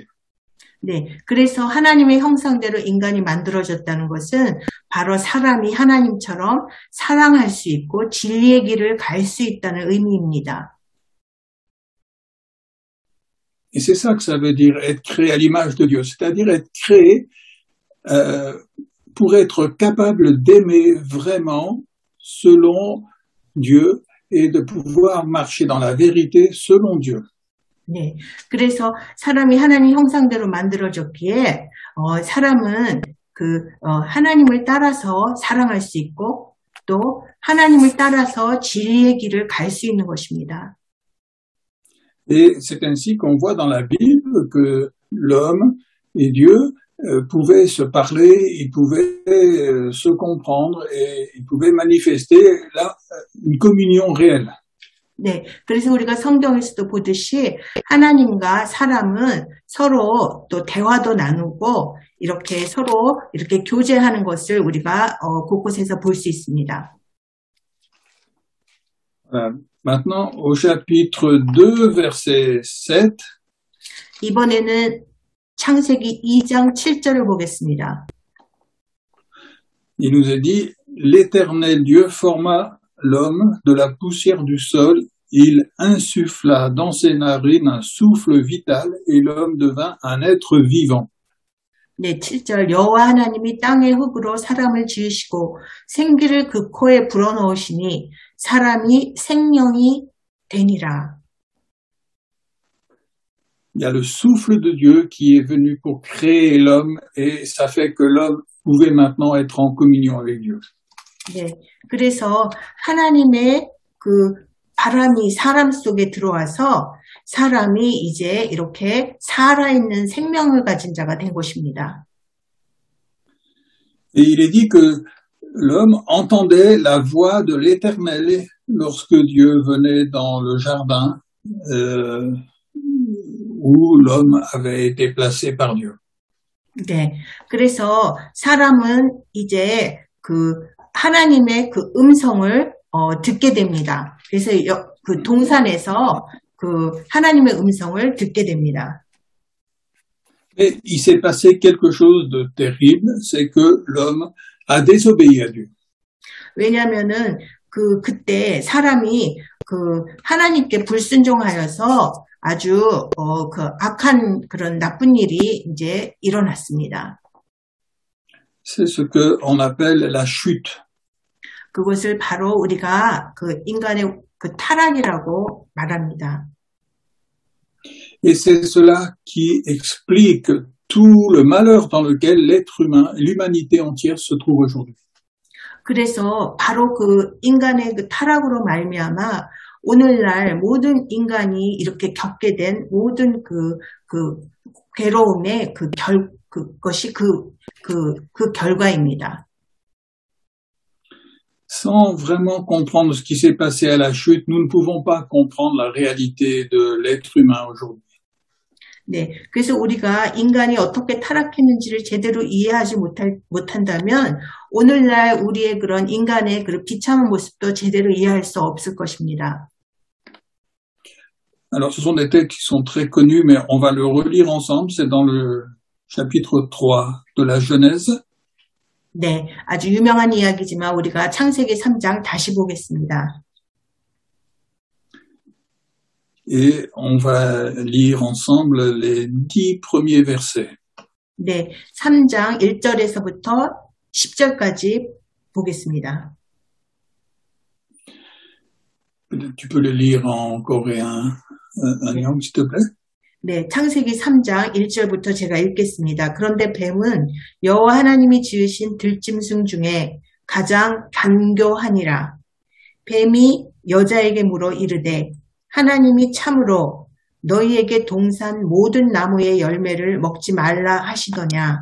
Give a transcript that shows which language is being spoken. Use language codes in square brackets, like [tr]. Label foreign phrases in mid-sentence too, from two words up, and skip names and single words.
[ko] 네, 그래서 하나님의 형상대로 인간이 만들어졌다는 것은 바로 사람이 하나님처럼 사랑할 수 있고 진리의 길을 갈 수 있다는 의미입니다. [fr] Et c'est ça que ça veut dire être créé à l'image de Dieu, c'est-à-dire être créé pour être capable d'aimer vraiment selon Dieu et de pouvoir marcher dans la vérité selon Dieu. [ko] 네, 그래서 사람이 하나님 형상대로 만들어졌기에 사람은 하나님을 따라서 사랑할 수 있고 또 하나님을 따라서 진리의 길을 갈 수 있는 것입니다. [fr] Et c'est ainsi qu'on voit dans la Bible que l'homme et Dieu pouvaient se parler, ils pouvaient se comprendre et ils pouvaient manifester là une communion réelle. [ko] 네, 그래서 우리가 성경에서도 보듯이 하나님과 사람은 서로 또 대화도 나누고 이렇게 서로 이렇게 교제하는 것을 우리가 곳곳에서 볼 수 있습니다. [fr] Maintenant, au chapitre 2, verset 7. [ko] 이번에는 창세기 2장 7절을 보겠습니다. [fr] Il nous est dit, l'Éternel Dieu forma l'homme de la poussière du sol, il insuffla dans ses narines un souffle vital et l'homme devint un être vivant. [ko] 네, 7절 여호와 하나님이 땅의 흙으로 사람을 지으시고 생기를 그 코에 불어넣으시니 사람이 생명이 되니라. [fr] Il y a le souffle de Dieu qui est venu pour créer l'homme et ça fait que l'homme pouvait maintenant être en communion avec Dieu. [ko] 네, 그래서 하나님의 그 바람이 사람 속에 들어와서 사람이 이제 이렇게 살아있는 생명을 가진 자가 된 것입니다. [fr] Et il est dit que l'homme entendait la voix de l'Éternel lorsque Dieu venait dans le jardin où l'homme avait été placé par Dieu. [ko] 네, 그래서 사람은 이제 하나님의 그 음성을 듣게 됩니다. 그래서 그 동산에서 하나님의 음성을 듣게 됩니다. [fr] Et il s'est passé quelque chose de terrible, c'est que l'homme a désobéi à Dieu. [ko] 왜냐하면은 그때 사람이 하나님께 불순종하여서 아주 악한 그런 나쁜 일이 이제 일어났습니다. [fr] C'est ce que on appelle la chute. [ko] 그것을 바로 우리가 인간의 그 타락이라고 말합니다. [fr] Et c'est cela qui explique tout le malheur dans lequel l'être humain, l'humanité entière se trouve aujourd'hui. [ko] 그래서 바로 그 인간의 그 타락으로 말미암아 오늘날 모든 인간이 이렇게 겪게 된 모든 그 괴로움의 그것이 그 결과입니다. [fr] Sans vraiment comprendre ce qui s'est passé à la chute, nous ne pouvons pas comprendre la réalité de l'être humain aujourd'hui. [ko] 네, 그래서 우리가 인간이 어떻게 타락했는지를 제대로 이해하지 못한다면 오늘날 우리의 그런 인간의 그런 비참한 모습도 제대로 이해할 수 없을 것입니다. [fr] Alors, ce sont des textes qui sont très connus, mais on va le relire ensemble. C'est dans le chapitre 3 de la Genèse. [ko] 네, 아주 유명한 이야기지만 우리가 창세기 3장 다시 보겠습니다. [fr] Et on va lire ensemble les 10 premiers versets. [ko] 네, 3장 1절에서부터 10절까지 보겠습니다. [fr] Tu peux le lire en coréen, Anyang, s'il te plaît? [ko] 네, 창세기 3장 1절부터 제가 읽겠습니다. 그런데 뱀은 여호와 하나님이 지으신 들짐승 중에 가장 간교하니라. 뱀이 여자에게 물어 이르되 하나님이 참으로 너희에게 동산 모든 나무의 열매를 먹지 말라 하시더냐.